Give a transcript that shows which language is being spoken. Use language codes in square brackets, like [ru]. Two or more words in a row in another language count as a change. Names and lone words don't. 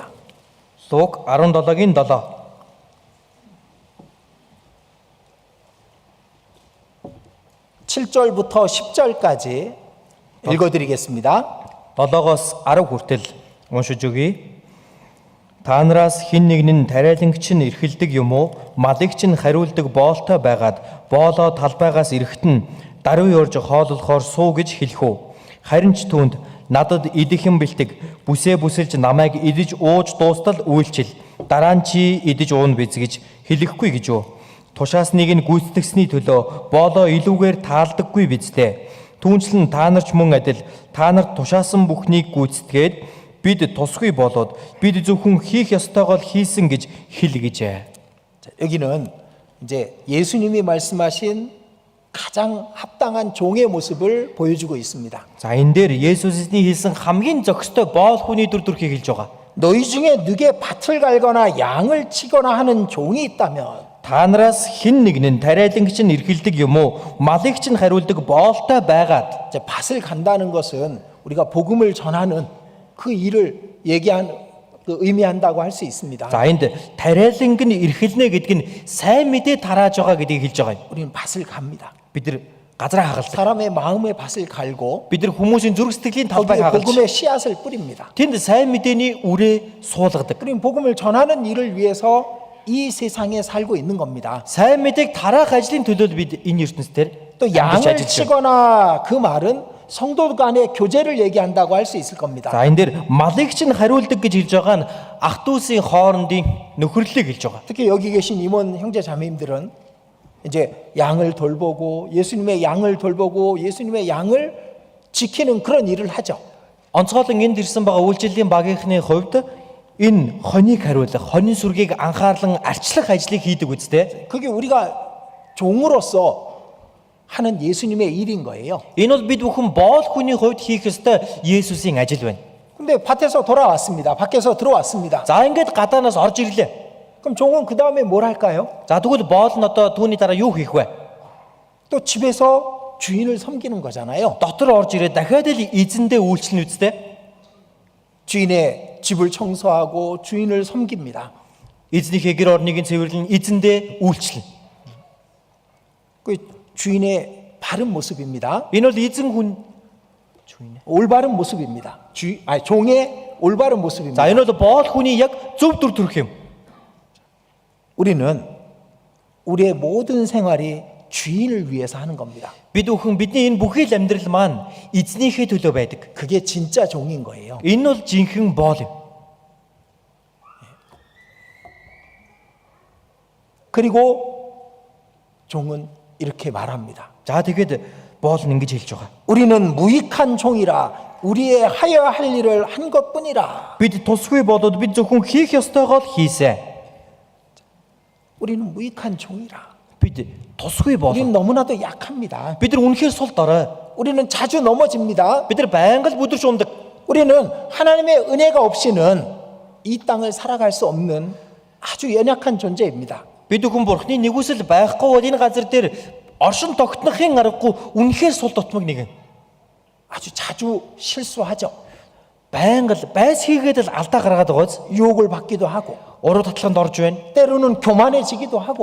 [mn] Луг 17-гийн 7. [ko] 7절부터 10절까지 읽어드리겠습니다. [mn] 7-оос 10 хүртэл уншиж өгье. Та нараас хэн нэг нь тариалангч нь эрхэлдэг юм уу? Малагч нь хариулдаг боолтой байгаад боолоо талбайгаас эрэхтэн даруй орж хооллохоор суу гэж хэлэх үү? Харин ч түүнд надад идэхэн бэлтэг бүсээ бүсэлж намайг идэж ууж дуустал үйлчил дараа нь чи идэж уун биз гэж хэлэхгүй гэж юу? Тушаасныг нь гүйцэтгсэний төлөө боолоо илүүгээр таалдаггүй биз дээ. Түүнчлэн та нар ч мөн адил та нарт тушаасан бүхнийг гүйцэтгээд бид тусгүй болоод бид зөвхөн хийх ёстойгоо хийсэн гэж хэл гэжээ. [ko] 여기는 이제 예수님이 말씀하신 가장 합당한 종의 모습을 보여주고 있습니다. [mn] За энэ дээр Есүсний хэлсэн хамгийн зохистой боол хүний дүр төрхийг хэлж байгаа. [ko] 너희 중에 누게 밭을 갈거나 양을 치거나 하는 종이 있다면 [mn] Та нараас хэн нэг нь тариалангч нь эрхэлдэг юм уу? Малагч нь хариулдаг боолтой байгаад [ko] 이제 밭을 간다는 것은 우리가 복음을 전하는 그 일을 의미한다고 할 수 있습니다. [mn] за энд тариаланг нь эрхэлнэ гэдэг нь сайн мэдээ тарааж байгаа гэдгийг хэлж байгаа юм. [ko] 우리는 밭을 갑니다. [mn] Бид нар газраа хагалдаг. [ko] 사람의 마음의 밭을 갈고 [mn] Бид нар хүмүүсийн зүрх сэтгэлийн талбайг [ko] 거기에 [mn] хагалж [ko] 복음의 씨앗을 뿌립니다. [mn] тэнд сайн мэдээний үрээ суулгадаг. [ko] 그럼 복음을 전하는 일을 위해서 이 세상에 살고 있는 겁니다. [mn] Сайн мэдээг тараах ажлын төлөө бид энэ ертөнцийн [ko] 또 [mn] дээр [ko] 양을 [mn] ажиллаж байна. [ko] 치거나 그 말은 성도 간의 교제를 얘기한다고 할 수 있을 겁니다. [mn] За энэ дээр малыг чинь хариулдаг гэж хэлж байгаа нь ах дүүсийн хоорондын нөхөрлөлийг хэлж байгаа. [ko] 특히 여기 계신 임원 형제 자매님들은 이제 양을 돌보고 예수님의 양을 돌보고 예수님의 양을 지키는 그런 일을 하죠. [mn] Онцгойлон энд ирсэн байгаа үйлчлэлийн багийнхны хувьд энэ хоныг хариулах, хонин сүргийг анхаарлан арчлах ажлыг хийдэг үстэй. [ko] 그게 우리가 종으로서 하는 예수님의 일인 거예요. [mn] Энэ бол бид бүхэн боол хүний хувьд хийх ёстой Есүсийн ажил байна. [ko] 근데 밭에서 돌아왔습니다. 밖에서 들어왔습니다. [mn] За ингээд гадаанаас орж ирлээ. [ko] 그럼 종은 그 다음에 뭘 할까요? [mn] За тэгвэл боол нь одоо түүний дараа юу хийх вэ? [ko] 또 집에서 주인을 섬기는 거잖아요. [mn] Дотор орж ирээд дахиад л эзэндээ үйлчлэн үстэй. [ko] 주인의 집을 청소하고 주인을 섬깁니다. [mn] Эзнийхээ гэр орныг цэвэрлэн эзэндээ үйлчлэн. [ko] 그 주인의 바른 모습입니다. [mn] Энэ бол эзэн хүн [ko] 올바른 모습입니다. 종의 올바른 모습입니다. [mn] За энэ бол боол хүний яг зөв дүр төрх юм. [ko] 우리는 우리의 모든 생활이 주인을 위해서 하는 겁니다. [mn] Бид бүхэн бидний энэ бүхий л амьдрал маань эзнийхээ төлөө байдаг. [ko] 그게 진짜 종인 거예요. [mn] Энэ бол жинхэнэ боол юм. [ko] 그리고 종은 이렇게 말합니다. [mn] За тэгээд боол нь ингэж хэлж байгаа. [ko] 우리는 무익한 종이라 우리의 하여야 할 일을 한 것뿐이라. [mn] Бид тусгүй болоод бид зөвхөн хийх ёстойгоо л хийсэн. [ko] 우리는 무익한 종이라. [mn] Бид тусгүй болоо. [ko] 우리는 너무나도 약합니다. [mn] Бид нар үнэхээр сул дорой. [ko] 우리는 자주 넘어집니다. [mn] Бид нар байнга л бүдэрч ундаг. [ko] 우리는 하나님의 은혜가 없이는 이 땅을 살아갈 수 없는 아주 연약한 존재입니다. [mn] Бид бүхэн бурхны нэгүсэл байхгүй бол энэ газар дээр оршин тогтнохын аргагүй үнэхээр сул дутмаг нэгэн. [ko] 아주 자주 실수하죠. [mn] Байнга л байс хийгээд л алдаа гаргаад байгааз [ko] 유혹을 받기도 하고 [mn] уруу татлаханд орж байна. [ko] 때로는 교만해지기도 하고